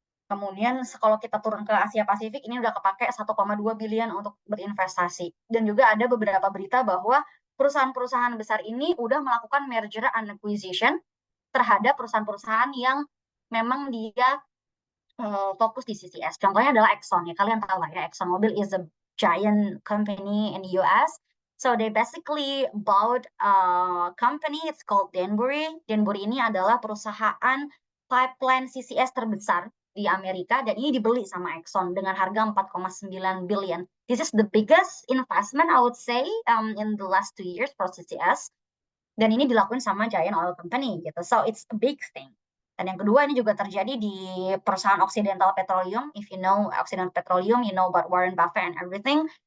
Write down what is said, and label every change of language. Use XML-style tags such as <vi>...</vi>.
<id>Kemudian kalau kita turun ke Asia Pasifik ini udah kepake 1,2 billion untuk berinvestasi. Dan juga ada beberapa berita bahwa perusahaan-perusahaan besar ini udah melakukan merger and acquisition terhadap perusahaan-perusahaan yang memang dia fokus di CCS. Contohnya adalah Exxon ya, kalian tahu lah ya, ExxonMobil</id> <en>is a giant company in the US. So they basically bought a company, it's called Denbury.</en> <id>Denbury ini adalah perusahaan pipeline CCS terbesar di Amerika, dan ini dibeli sama Exxon dengan harga 4,9 billion.</id> <en>This is the biggest investment I would say in the last 2 years for CCS.</en> <id>Dan ini dilakukan sama giant oil company gitu.</id> <en>So it's a big thing.</en> <id>Dan yang kedua ini juga terjadi di perusahaan Occidental Petroleum.</id> <en>If you know Occidental Petroleum, you know about Warren Buffett and everything.</en>